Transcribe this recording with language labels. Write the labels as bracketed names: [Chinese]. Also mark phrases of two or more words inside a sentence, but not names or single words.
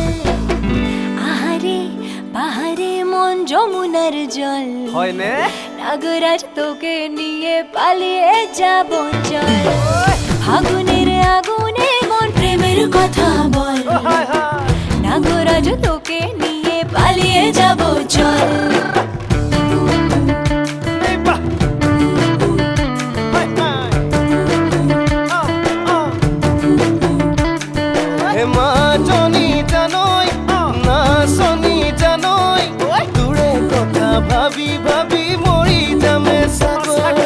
[Bangla] আহারে পাহাড়ে মন যমুনার জল, হয়নে নাগরাজ তোকে নিয়ে পালিয়ে যাব চল, ফাগুনের আগুনে মন প্রেমের কথা বল। নাগরাজ তোকে নিয়ে পালিয়ে যাব চল। [Assamese] মাজনী জানৈ নাচনী জানৈ, তোৰে কথা ভাবি ভাবি মৰি যামে চাগৈ।